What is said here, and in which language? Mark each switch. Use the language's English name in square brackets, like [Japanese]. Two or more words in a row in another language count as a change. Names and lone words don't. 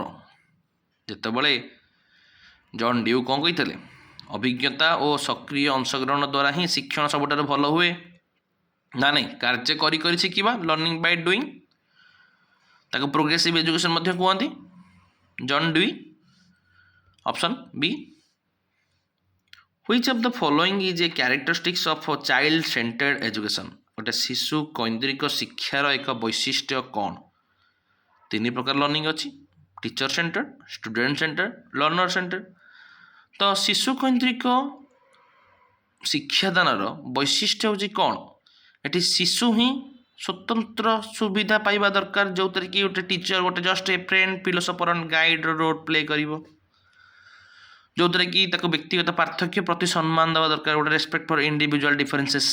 [Odia] ଯେତେବେଳେ ଜନ୍ ଡ୍ୟୁ କ'ଣ କହିଥିଲେ? ଅଭିଜ୍ଞତା ଓ ସକ୍ରିୟ ଅଂଶଗ୍ରହଣ ଦ୍ୱାରା ହିଁ ଶିକ୍ଷଣ ସବୁଠାରୁ ଭଲ ହୁଏ। ନା ନାହିଁ, କାର୍ଯ୍ୟ କରି କରି ଶିଖିବା, [English] learning by doing, [Odia] ତାକୁ [English] progressive education [Odia] ମଧ୍ୟ କୁହନ୍ତି। [English] ଜନ୍ ଡ୍ୟୁ। option B. Which of the following is a characteristics of child centered education? [Odia] ଗୋଟେ ଶିଶୁ କୈନ୍ଦ୍ରିକ ଶିକ୍ଷାର ଏକ ବୈଶିଷ୍ଟ୍ୟ କ'ଣ? ତିନି ପ୍ରକାର ଲର୍ଣ୍ଣିଂ ଅଛି, [English] teacher centered, student centered, learner centered. [Odia] ତ ଶିଶୁ କୈନ୍ଦ୍ରିକ ଶିକ୍ଷାଦାନର ବୈଶିଷ୍ଟ୍ୟ ହେଉଛି କ'ଣ? ଏଠି ଶିଶୁ ହିଁ ସ୍ୱତନ୍ତ୍ର ସୁବିଧା ପାଇବା ଦରକାର, ଯେଉଁଥିରେ କି ଗୋଟେ ଟିଚର ଗୋଟେ [English] just a friend, philosopher and guide role play [Odia] କରିବ, ଯେଉଁଥିରେ କି ତାକୁ ବ୍ୟକ୍ତିଗତ ପାର୍ଥକ୍ୟ ପ୍ରତି ସମ୍ମାନ ଦେବା ଦରକାର, ଗୋଟେ [English] respect for individual differences.